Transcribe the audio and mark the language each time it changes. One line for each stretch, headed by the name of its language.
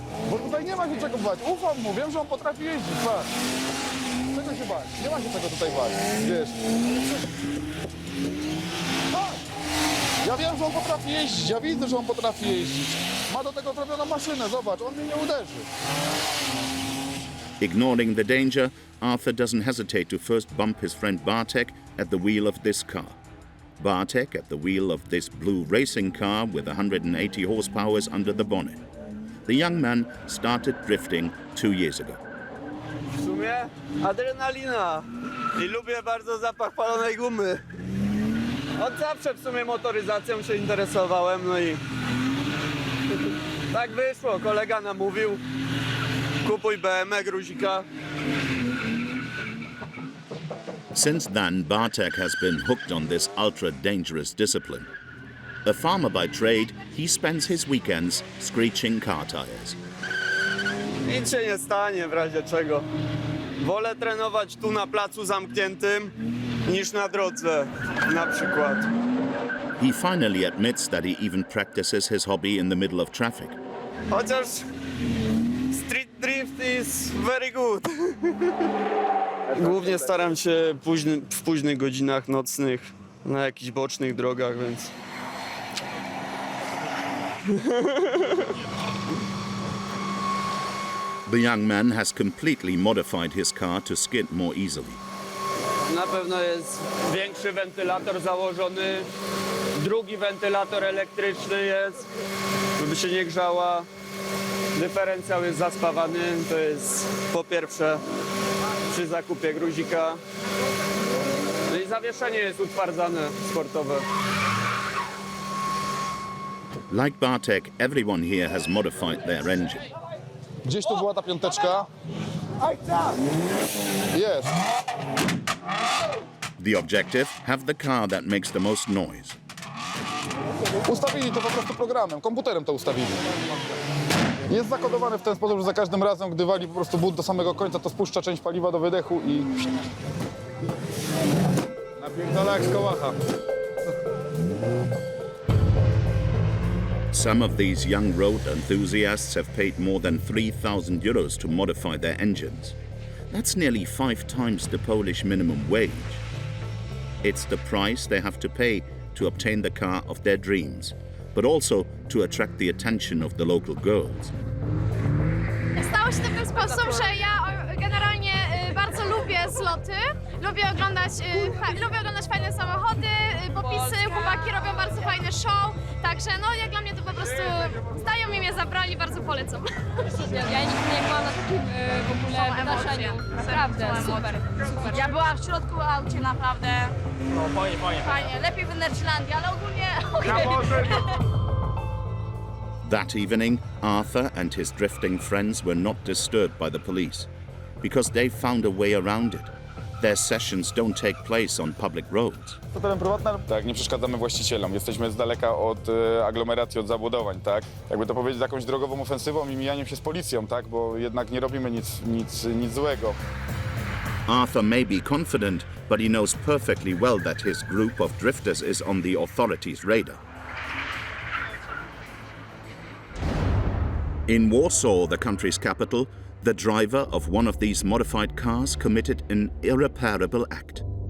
Polish: Bo tutaj nie ma się czego bać. Ufam mu, wiem, że on potrafi jeździć. Patrz. Czego się bać? Nie ma się czego tutaj bać. Wiesz. Patrz. Ja wiem, że on potrafi jeździć. Ja widzę, że on potrafi jeździć. Ma do tego zrobioną maszynę. Zobacz, on mnie nie uderzy.
English: Ignoring the danger, Arthur doesn't hesitate to first bump his friend Bartek at the wheel of this car. Bartek at the wheel of this blue racing car with 180 horsepower under the bonnet. The young man started drifting 2 years ago.
Polish: W sumie adrenalina i lubię bardzo zapach palonej gumy. Od zawsze w sumie motoryzacją się interesowałem, no i tak wyszło, kolega namówił, kupuj BMW gruzika.
English: Since then, Bartek has been hooked on this ultra-dangerous discipline. A farmer by trade, he spends his weekends screeching car tires.
Polish: Nic się nie stanie w razie czego. Wolę trenować tu na placu zamkniętym niż na drodze, na przykład.
English: He finally admits that he even practices his hobby in the middle of traffic.
Polish: Chociaż
English: street drift is very good.
Polish: Głównie staram się w późnych godzinach nocnych, na jakichś bocznych drogach, więc...
English: The young man has completely modified his car to skid more easily.
Polish: Na pewno jest większy wentylator założony, drugi wentylator elektryczny jest, żeby się nie grzała. Dyferencjał jest zaspawany, to jest po pierwsze przy zakupie gruzika. No i zawieszenie jest utwardzane, sportowe.
English: Like Bartek, everyone here has modified their engine.
Polish: Gdzieś tu była ta piąteczka. Jest.
English: The objective, have the car that makes the most noise.
Polish: Ustawili to po prostu programem, komputerem to ustawili. Jest zakodowane w ten sposób, że za każdym razem, gdy wali po prostu but do samego końca, to spuszcza część paliwa do wydechu i... Napierdala jak z kołacha.
English: Some of these young road enthusiasts have paid more than 3,000 euros to modify their engines. That's nearly 5 times the Polish minimum wage. It's the price they have to pay to obtain the car of their dreams, but also to attract the attention of the local girls.
Polish: Stało się w ten sposób, że ja generalnie bardzo lubię zloty, lubię oglądać fajne samochody, popisy, chłopaki robią bardzo fajny show, także no jak dla mnie to po prostu znajomi mnie zabrali, bardzo polecam. Ja nigdy nie byłam na takim w ogóle wydarzeniu. Naprawdę, super. Ja byłam w środku aucie, naprawdę No fajnie. fajnie, lepiej w Nerczlandii, ale ogólnie
English: That evening, Arthur and his drifting friends were not disturbed by the police because they found a way around it. Their sessions don't take place on public roads.
Polish: To teren prywatny? Tak, nie przeszkadzamy właścicielom. Jesteśmy z daleka od aglomeracji, od zabudowań, tak? Jakby to powiedzieć, jakąś drogową ofensywą i mijaniem się z policją, tak? Bo jednak nie robimy nic złego.
English: Arthur may be confident, but he knows perfectly well that his group of drifters is on the authorities' radar. In Warsaw, the country's capital, the driver of one of these modified cars committed an irreparable act.